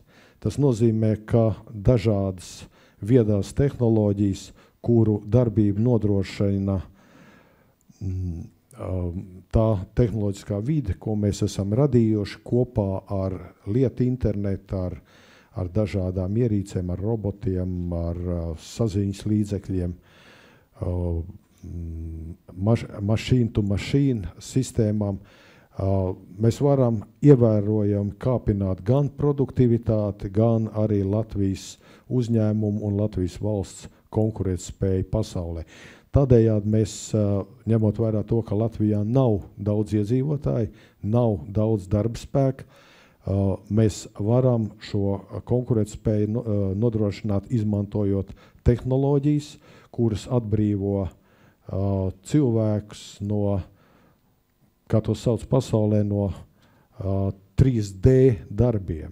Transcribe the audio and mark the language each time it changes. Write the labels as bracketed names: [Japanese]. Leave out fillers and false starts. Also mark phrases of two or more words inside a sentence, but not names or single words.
[Latvian] Tas nozīmē, ka dažādas viedās tehnoloģijas, kuru darbību nodrošina tā tehnoloģiskā vide, ko mēs esam radījuši kopā ar lietu internetu, ar dažādām ierīcēm, ar robotiem, ar saziņas līdzekļiem, machine-to-machine sistēmām. Mēs varam ievērojami kāpināt gan produktivitāti, gan arī Latvijas uzņēmumu un Latvijas valsts konkurētspēju pasaulē. Tādējādi mēs, ņemot vērā to, ka Latvijā nav daudz iedzīvotāji, nav daudz darbspēka, mēs varam šo konkurētspēju nodrošināt, izmantojot tehnoloģijas, kuras atbrīvo cilvēkus no, kā to sauc pasaulē, no 3D darbiem.